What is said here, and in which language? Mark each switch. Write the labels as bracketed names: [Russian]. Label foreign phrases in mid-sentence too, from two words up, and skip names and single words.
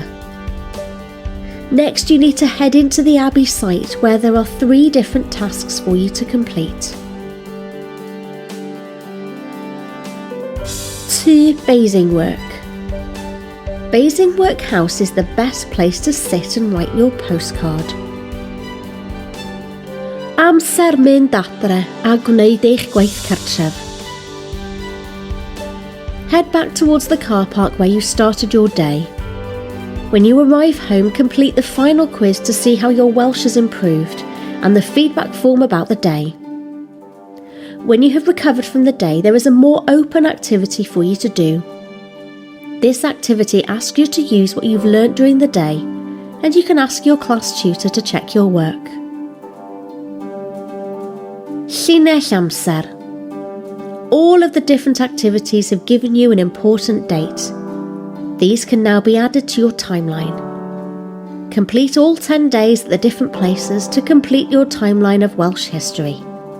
[English] Next, you need to head into the Abbey site where there are 3 different tasks for you to complete. To Basing Work. Basing Workhouse is the best place to sit and write your postcard. [Welsh] Amser mynd adre a gwneud eich gwaith cartref. [English] Head back towards the car park where you started your day. When you arrive home, complete the final quiz to see how your Welsh has improved and the feedback form about the day. When you have recovered from the day, there is a more open activity for you to do. This activity asks you to use what you've learnt during the day, and you can ask your class tutor to check your work. [Welsh] Llinell amser. [English] All of the different activities have given you an important date. These can now be added to your timeline. Complete all 10 days at the different places to complete your timeline of Welsh history.